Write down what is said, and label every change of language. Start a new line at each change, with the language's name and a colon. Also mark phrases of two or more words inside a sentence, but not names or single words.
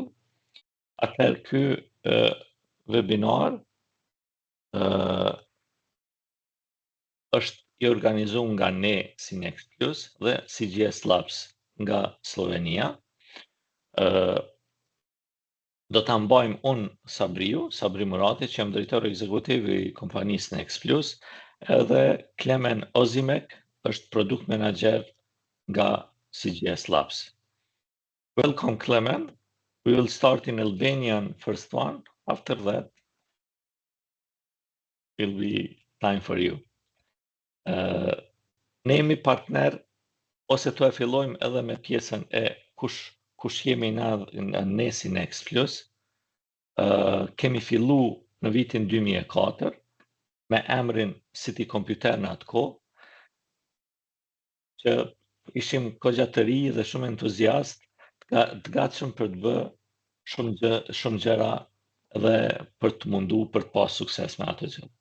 Albanian: Atëherë ky webinar është I organizuar nga ne si NextPlus dhe CGS Labs nga Slovenia. Do ta mbajmë unë Sabri Murati, që jam drejtori ekzekutiv I kompanisë NextPlus, edhe Klemen Ozimek është
English: product manager
Albanian: nga CGS Labs.
English: Welcome, Klemen. We will start in Albanian first one. After that, will be time for you.
Albanian: Ne jemi partner, ose të e fillojmë edhe me pjesën e kush jemi ne si NextPlus. Kemi fillu në vitin 2004 me emrin City Computer në atë kohë, që ishim kogja të ri dhe shumë entuziast, të gatshëm për të bërë shumë gjëra dhe për të mundu për të pas sukses me ato gjë.